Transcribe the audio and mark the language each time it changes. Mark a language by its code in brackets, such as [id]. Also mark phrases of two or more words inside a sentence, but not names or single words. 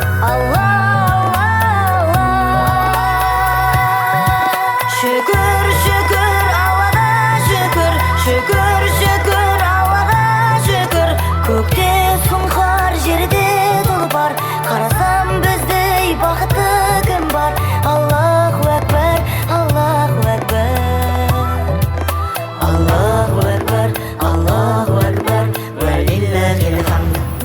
[kk] Алла, Алла, Алла. Шүкір, шүкір, Аллаға шүкір, шүкір, шүкір, Аллаға шүкір. Көкте сұңқар, жерде тұлпар, қарасам біздей бақытты кім бар? [ar] الله أكبر، الله أكبر. الله أكبر، الله أكبر، ولله الحمد.